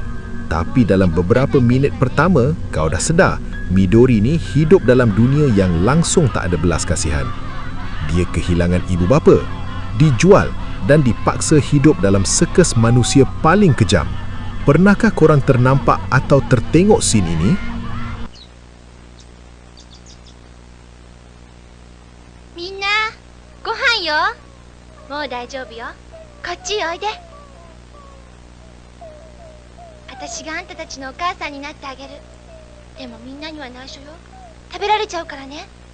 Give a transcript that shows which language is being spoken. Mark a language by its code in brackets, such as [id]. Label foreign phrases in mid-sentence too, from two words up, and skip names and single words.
[ms] Tapi dalam beberapa minit pertama, kau dah sedar Midori ni hidup dalam dunia yang langsung tak ada belas kasihan. Dia kehilangan ibu bapa, dijual dan dipaksa hidup dalam sirkus manusia paling kejam. Pernahkah korang ternampak atau tertengok scene ini? [ja] みんな、ご飯よ. もう大丈夫よ. こっちおいで. 私があんたたちのお母さんになってあげる。でもみんなには内緒よ。食べられちゃうからね。